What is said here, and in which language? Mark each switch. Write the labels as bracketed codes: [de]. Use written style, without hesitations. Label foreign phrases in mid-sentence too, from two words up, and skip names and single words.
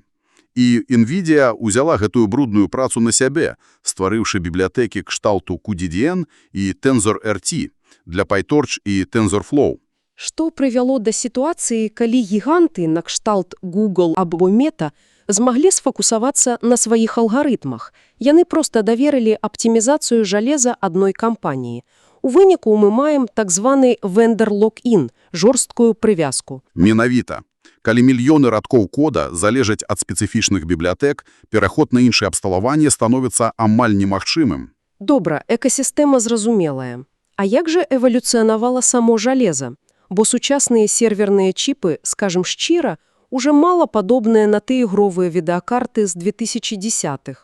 [be] І NVIDIA ўзяла гэтую брудную працу на сябе, стварыўшы бібліятэкі кшталту QDDN і TensorRT для PyTorch і TensorFlow. Што прывяло да сітуацыі, калі гіганты на кшталт Google або Meta змаглі сфокусавацца на сваіх алгарытмах. Яны проста даверылі аптымізацыю жалеза адной кампаніі. У выніку мы маем так званы [en] vendor lock-in, [be] жорсткую прывязку. Менавіта. Калі мільёны радкоў кода залежаць ад спецыфічных бібліятэк, пераход на іншае абсталаванне становіцца амаль немагчымым. Добра, экасістэма зразумелая. А як жа эвалюцыянавала само жалеза? Бо сучасныя серверныя чіпы, скажем шчыра, уже мала падобныя на тыя ігровыя відэакарты з 2010-х.